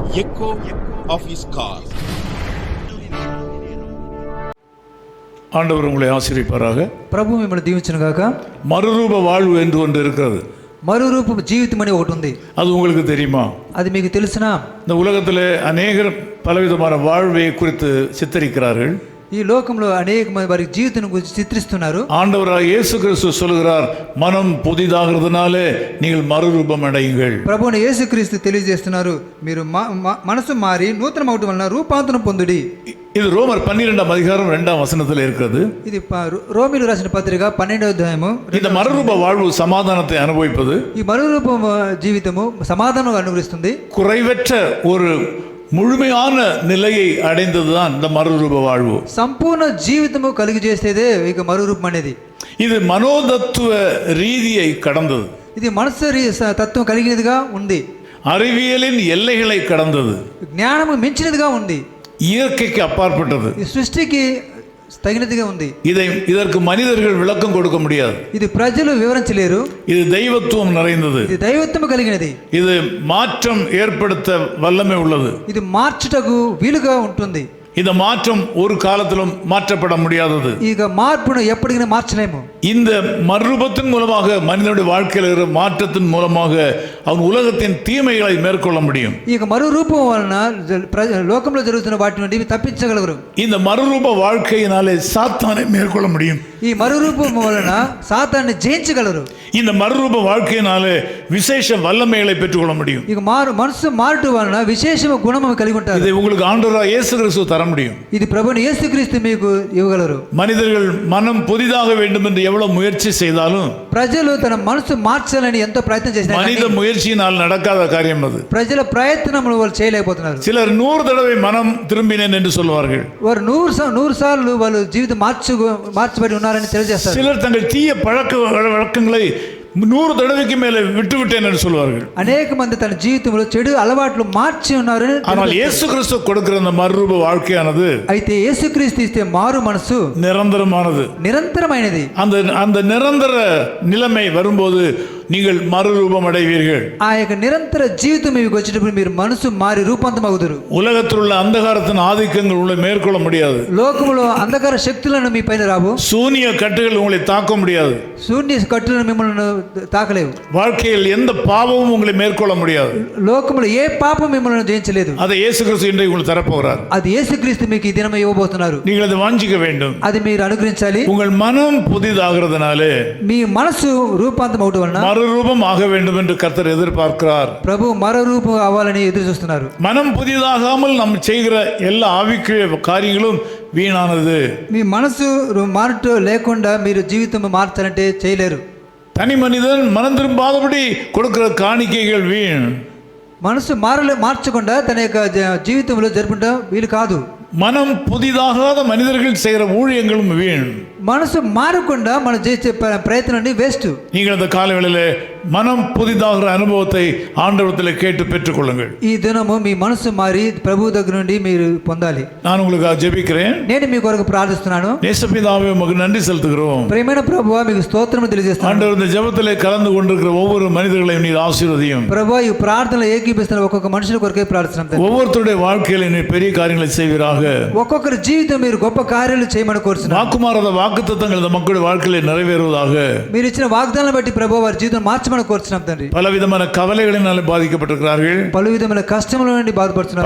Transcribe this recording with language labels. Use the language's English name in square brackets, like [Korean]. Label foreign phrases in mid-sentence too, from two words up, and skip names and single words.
[English] echo of his call. [Tamil] ஆண்டவர் உங்களை ஆசீர்வதிப்பாராக. [Telugu] ప్రభు మిమ్మల్ని దీవించును గాక. [Tamil] மறுரூப வாழ்வு என்று ஒன்று இருக்கிறது. [Telugu] మరురూప జీవితం అని ఒకటి ఉంది. [Tamil] அது உங்களுக்கு தெரியுமா? [Telugu] అది మీకు తెలుసునా? [Tamil] இந்த உலகத்தில் அநேகர் பலவிதமான வாழ்வை குறித்து சித்தரிக்கிறார்கள். [Telugu] ఈ లోకంలో అనేక మంది వారి జీవితం గురించి చిత్రిస్తున్నారు. [Tamil] ஆண்டவராக இயேசு கிறிஸ்து சொல்கிறார், மனம் புதிதாகிறதுனாலே நீங்கள் மறுரூபம் அடையுங்கள். [Telugu] ప్రభువుని యేసుక్రీస్తు తెలియజేస్తున్నారు, మీరు మనసు మారి నూతనం అవటం వలన రూపాంతరం పొందుడి. [Tamil] இது ரோமர் 12ஆம் அதிகாரம் 2ஆம் வசனத்தில் இருக்கிறது. [Telugu] ఇది రోమీలు రాసిన పత్రిక 12వ అధ్యాయము. [Tamil] இந்த மறுரூப வாழ்வு சமாதானத்தை அனுபவிப்பது. [Telugu] ఈ మరురూప జీవితము సమాధానం అనుగ్రహిస్తుంది. [Tamil] குறைவற்ற ஒரு முழுமையான நிலையை அடைந்ததுதான் இந்த மறுரூப வாழ்வு. [Telugu] సంపూర్ణ జీవితము కలిగి చేసేదే ఇక మరురూపం అనేది. [Tamil] இது மனோதத்துவ ரீதியை கடந்தது. [Telugu] ఇది మనసు తత్వం కలిగినదిగా ఉంది. [Tamil] அறிவியலின் எல்லைகளை கடந்தது. [Telugu] జ్ఞానము మించినదిగా ఉంది. [Tamil] இயற்கைக்கு அப்பாற்பட்டது. [Telugu] ఈ సృష్టికి తగినదిగా ఉంది. [Tamil] இதற்கு மனிதர்கள் விளக்கம் கொடுக்க முடியாது. [Telugu] ఇది ప్రజలు వివరించలేరు. [Tamil] இது தெய்வத்துவம் நிறைந்தது. [Telugu] ఇది దైవత్వము కలిగినది. [Tamil] இது மாற்றம் ஏற்படுத்த வல்லமை உள்ளது. [Telugu] ఇది మార్చుటకు వీలుగా ఉంటుంది. [Tamil] இந்த மாற்றம் ஒரு காலத்திலும் மாற்றப்பட முடியாதது. [Telugu] ಈಗ మార్పును ఎప్పటికైనా మార్చలేము. [Tamil] இந்த மறுரூபத்தின் மூலமாக மனிதனுடைய வாழ்க்கையில் இருக்கிற மாற்றத்தின் மூலமாக அவன் உலகத்தின் தீமைகளை மேற்கொள்ள முடியும். [Telugu] ಈಗ మరురూపం వలన లోకంలో జరుగుతున్న వాటి నుండి తప్పించగలరు. [Tamil] இந்த மறுரூப வாழ்க்கையினாலே சாத்தானை மேற்கொள்ள முடியும். [Telugu] ఈ మరురూపం వలన సాతాన్ని జయించగలరు. [Tamil] இந்த மறுரூப வாழ்க்கையினாலே விசேஷ வல்லமைகளை பெற்றுக்கொள்ள முடியும். [Telugu] ಈಗ మనసు మారటం వలన విశేష గుణము కలిగి ఉంటారు. [Tamil] இதை உங்களுக்கு ஆண்டவராகிய இயேசு கிறிஸ்து தர முடியும். [Telugu] ఇది ప్రభువైన యేసుక్రీస్తు మీకు ఇవ్వగలరు. [Tamil] மனிதர்கள் மனம் புதிதாக வேண்டும் என்று எவ்வளவு முயற்சி செய்தாலும் [Telugu] ప్రజలు తన మనసు మార్చాలని ఎంతో ప్రయత్నం చేసినా [Tamil] மனித முயற்சியினால் நடக்காத காரியம் அது. [Telugu] ప్రజల ప్రయత్నములు వాళ్ళు చేయలేకపోతున్నారు. [Tamil] சிலர் 100 தடவை மனம் திரும்பினேன் என்று சொல்வார்கள். [Telugu] వారు 100 సార్లు వాళ్ళు జీవితం మార్చబడి ఉన్నారని తెలియజేస్తారు. [Tamil] சிலர் தங்கள் தீய பழக்க வழக்கங்களை 100 தடவைக்கு மேலே விட்டுவிட்டேன் என்று சொல்வார்கள். [Telugu] అనేక మంది తన జీవితంలో చెడు అలవాట్లు మార్చి ఉన్నారు. [Tamil] ஆனால் இயேசு கிறிஸ்து கொடுக்கிற அந்த மறுரூப வாழ்க்கையானது [Telugu] అయితే యేసుక్రీస్తు ఇస్తే మారు మనసు [Tamil] நிரந்தரமானது, [Telugu] నిరంతరమైనది. [Tamil] அந்த நிரந்தர நிலைமை வரும்போது நீங்கள் மறுரூபம் அடைவீர்கள். [Telugu] ఆ యొక్క నిరంతర జీవితం మీకు వచ్చేటప్పుడు మీరు మనసు మారి రూపాంతరం అవుతారు. [Tamil] உலகத்தில் உள்ள அந்தகாரத்தின் ஆதிக்கங்கள் உங்களை மேற்கொள்ள முடியாது. [Telugu] లోకములో అంధకార శక్తులను మీ పైన రావు. [Tamil] சூனிய கட்டுகள் உங்களை தாக்க முடியாது. [Telugu] శూన్య కట్టులను మిమ్మల్ని తాకలేవు. [Tamil] வாழ்க்கையில் எந்த பாவமும் உங்களை மேற்கொள்ள முடியாது. [Telugu] లోకములో ఏ పాపం మిమ్మల్ని జయించలేదు. [Tamil] அதை இயேசு கிறிஸ்து இன்றைக்கு உங்களுக்கு தரப்போகிறார். [Telugu] అది యేసుక్రీస్తు మీకు ఈ దినం ఇవ్వబోతున్నారు. [Tamil] நீங்கள் அதை வாஞ்சிக்க வேண்டும். [Telugu] అది మీరు అనుగ్రహించాలి. [Tamil] உங்கள் மனம் புதிதாகிறதுனாலே [Telugu] మీ మనసు రూపాంతరం అవడం వలన [Tamil] மறுரூபம் ஆக வேண்டும் என்று கர்த்தர் எதிர்பார்க்கிறார். [Telugu] ప్రభు మరో రూపం అవ్వాలని ఎదురు చూస్తున్నారు. [Tamil] மனம் புதிதாகாமல் நாம் செய்கிற எல்லா ஆவிக்குரிய காரியங்களும் வீணானது. [Telugu] మీ మనసు మారట లేకుండా మీరు జీవితం మార్చాలంటే చేయలేరు. [Tamil] தனி மனிதன் மனம் திரும்பாதபடி கொடுக்கிற காணிக்கைகள் வீண். [Telugu] మనసు మార్చకుండా తన యొక్క జీవితంలో జరుపుకుంటా వీలు కాదు. [Tamil] மனம் புதிதாகாத மனிதர்கள் செய்கிற ஊழியங்களும் வீண். [Telugu] మనసు మారకుండా మనం చేసే ప్రయత్నం వేస్ట్. [Tamil] நீங்கள் அந்த காலவேளையிலே மனம் புதிதாகிற அனுபவத்தை ஆண்டவரத்தில் கேட்டு பெற்றுக்கொள்ளுங்கள். [Telugu] ఈ దినము మీ మనసు మారి ప్రభు దగ్గర నుండి మీరు పొందాలి. [Tamil] நான் உங்களுக்கு ஜெபிக்கிறேன். [Telugu] నేను మీ కొరకు ప్రార్థిస్తున్నాను. [Tamil] நேசபிதாவே உமக்கு நன்றி செலுத்துகிறோம். [Telugu] ప్రియమైన ప్రభువా మీకు స్తోత్రము తెలియజేస్తున్నాను. [Tamil] ஆண்டவர் இந்த ஜெபத்திலே கலந்து கொண்டிருக்கிற ஒவ்வொரு மனிதர்களையும் நீர் ஆசீர்வதியும். [Telugu] ప్రభువా ఈ ప్రార్థనలో ఏకీపిస్తున్న ఒక్కొక్క మనుషుల కొరకే ప్రార్థిస్తున్నాం. [Tamil] ஒவ்வொருத்தருடைய வாழ்க்கையில நீர் பெரிய காரியங்களை செய்வீராக. [Telugu] ఒక్కొక్కరి జీవితం మీరు గొప్ప కార్యాలు చేయమని కోరుతున్నాను. [Tamil] வாக்குமாறாத வாக்குத்தத்தங்கள் இந்த மக்களுடைய வாழ்க்கையில நிறைவேறுவதாக. [Telugu] మీరు ఇచ్చిన వాగ్దానాలను బట్టి ప్రభువా వారి జీవితం మార్చమని కోరుతున్నాం తండ్రి. [Tamil] பலவிதமான கவலைகளினாலே பாதிக்கப்பட்டிருக்கிறார்கள். [Telugu] పలు విధమైన కష్టముల నుండి బాధపడుతున్నారు.